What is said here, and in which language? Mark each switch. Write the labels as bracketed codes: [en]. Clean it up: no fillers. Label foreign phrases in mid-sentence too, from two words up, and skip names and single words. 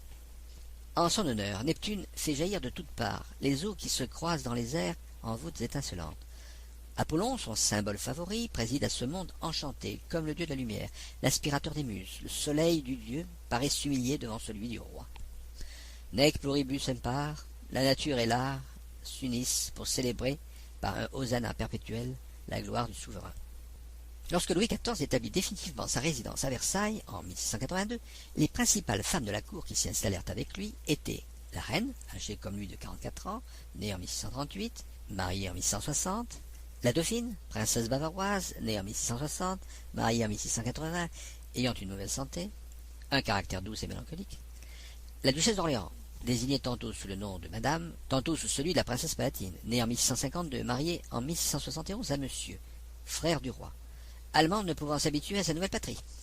[fr] En son honneur, Neptune fait jaillir de toutes parts les eaux qui se croisent dans les airs en voûtes étincelantes. Apollon, son symbole favori, préside à ce monde enchanté, comme le dieu de la lumière, l'aspirateur des muses. Le soleil du dieu paraît s'humilier devant celui du roi. [la] Nec pluribus impar, [fr] la nature et l'art s'unissent pour célébrer, par un hosanna perpétuel, la gloire du souverain. Lorsque Louis XIV établit définitivement sa résidence à Versailles, en 1682, les principales femmes de la cour qui s'y installèrent avec lui étaient la reine, âgée comme lui de 44 ans, née en 1638, mariée en 1660, la dauphine, princesse bavaroise, née en 1660, mariée en 1680, ayant une mauvaise santé, un caractère doux et mélancolique, la duchesse d'Orléans, désignée tantôt sous le nom de Madame, tantôt sous celui de la princesse palatine, née en 1652, mariée en 1671 à Monsieur, frère du roi, allemande ne pouvant s'habituer à sa nouvelle patrie.